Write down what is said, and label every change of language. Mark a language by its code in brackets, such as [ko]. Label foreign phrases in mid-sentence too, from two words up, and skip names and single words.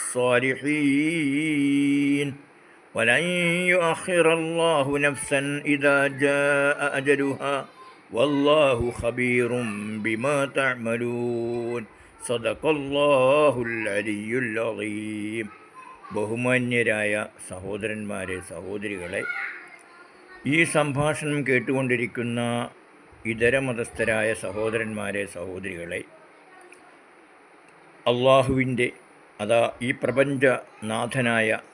[ar] الصالحين ولن يؤخر الله نفسا إذا جاء أجلها والله خبير بما تعملون صدق الله العلي العظيم. [ml] ബഹുമാന്യരായ സഹോദരന്മാരെ, സഹോദരികളെ, ഈ സംഭാഷണം കേട്ടുകൊണ്ടിരിക്കുന്ന ഇതര മതസ്ഥരായ സഹോദരന്മാരെ, സഹോദരികളെ, അള്ളാഹുവിൻ്റെ ഈ പ്രപഞ്ചനാഥനായ,